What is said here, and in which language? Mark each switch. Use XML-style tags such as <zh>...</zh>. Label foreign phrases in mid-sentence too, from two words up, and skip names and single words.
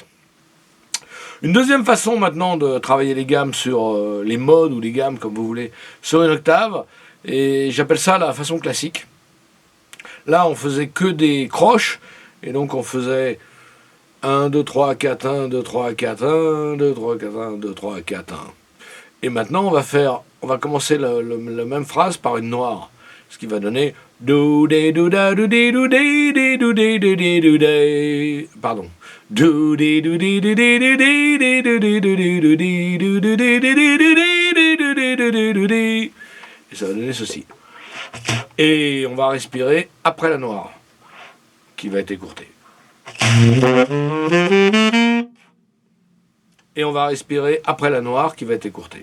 <fr>Une deuxième façon maintenant de travailler les gammes sur les modes ou les gammes comme vous voulez sur une octave, et j'appelle ça la façon classique. Là on faisait que des croches, et donc on faisait 1, 2, 3, 4, 1, 2, 3, 4, 1, 2, 3, 4, 1, 2, 3, 4, 1. Et maintenant on va commencer la même phrase par une noire, ce qui va donner do de do da do de do de do de do de do de. Pardon. Do de do de do de do de do de do de do de do de do de do. Et ça va donner ceci. Et on va respirer après la noire, qui va être écourtée. Et on va respirer après la noire, qui va être écourtée.</fr>